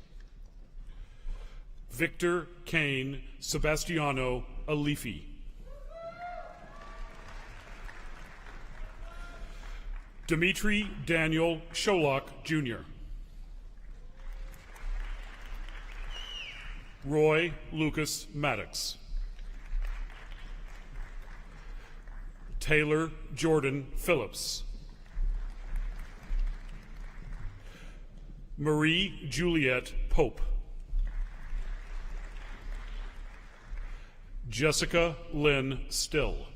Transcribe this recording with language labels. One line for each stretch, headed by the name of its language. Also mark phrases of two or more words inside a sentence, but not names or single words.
English: Victor Kane Sebastiano Alifi. Dimitri Daniel Sholok, Jr. Roy Lucas Maddox. Taylor Jordan Phillips. Marie Juliet Pope. Jessica Lynn Still.